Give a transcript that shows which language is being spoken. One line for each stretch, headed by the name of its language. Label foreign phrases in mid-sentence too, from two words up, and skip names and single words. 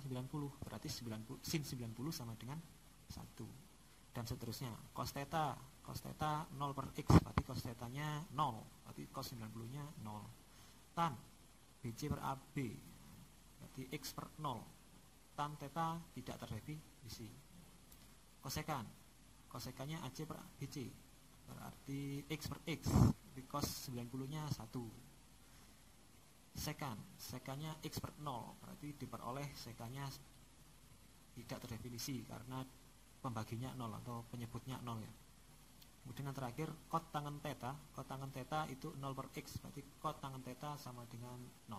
Indonesian: 90, berarti 90, sin 90 sama dengan 1. Dan seterusnya, cos theta 0 per X, berarti cos tetanya 0, berarti cos 90 nya 0. Tan BC per AB, berarti X per 0, tan theta tidak terdefinisi. Kosekannya AC per BC, berarti X per X, cos 90 nya 1. Sekannya X per 0, berarti diperoleh sekannya tidak terdefinisi karena pembaginya 0 atau penyebutnya 0 ya. Kemudian yang terakhir cot tangen theta itu 0 per X, berarti cot tangen theta sama dengan 0.